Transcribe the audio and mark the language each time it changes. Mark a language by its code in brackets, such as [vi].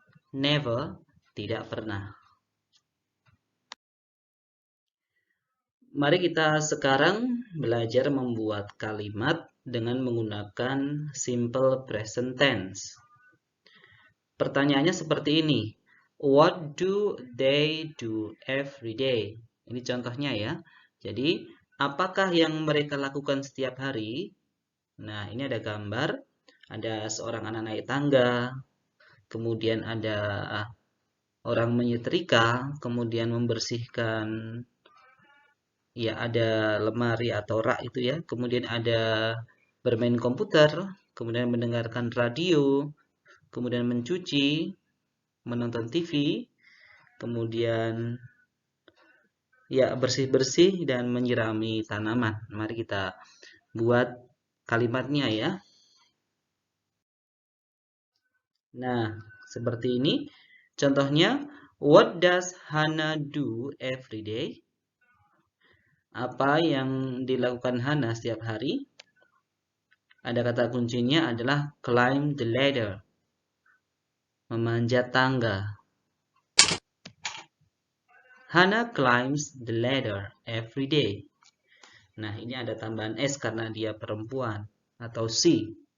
[en] Never, [id] tidak pernah. Mari kita sekarang belajar membuat kalimat dengan menggunakan simple present tense. Pertanyaannya seperti ini. [en] What do they do every day? [id] Ini contohnya ya. Jadi, apakah yang mereka lakukan setiap hari? Nah, ini ada gambar. Ada seorang anak naik tangga. Kemudian ada orang menyetrika. Kemudian membersihkan, ya ada lemari atau rak itu ya. Kemudian ada bermain komputer. Kemudian mendengarkan radio. Kemudian mencuci, menonton TV, kemudian ya bersih-bersih dan menyirami tanaman. Mari kita buat kalimatnya ya. Nah, seperti ini. Contohnya, [en] what does Hana do every day? [id] Apa yang dilakukan Hana setiap hari? Ada kata kuncinya adalah [en] climb the ladder. [id] Memanjat tangga. [en] Hana climbs the ladder every day. [id] Nah, ini ada tambahan S karena dia perempuan atau she.